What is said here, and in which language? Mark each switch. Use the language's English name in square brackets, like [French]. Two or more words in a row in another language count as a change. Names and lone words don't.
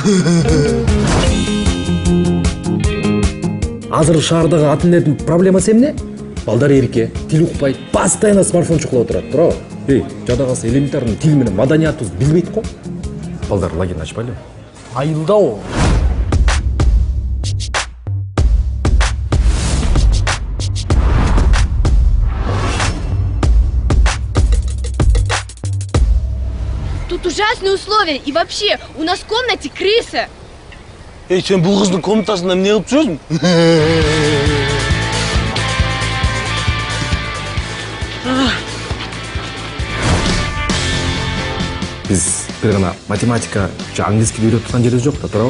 [Kyrgyz] Азыр шаардагы ата-энелердин проблемасы эмне? Балдар эрке, тил укпайт, постоянно смартфон чукулап турат, туурабы? Жада калса элементарный тил менен маданиятыбызды билбейт го. Балдар лагерь ачпайлыбы? Айылда о. [Russian] Тут ужасные условия. И вообще, у нас в комнате крыса. [Kyrgyz] Эй, сен бул кыздын комнатасында эмне кылып жүрсүң? Биз бир гана математика же английский үйрөтүп турган жерибиз жок да, туурабы?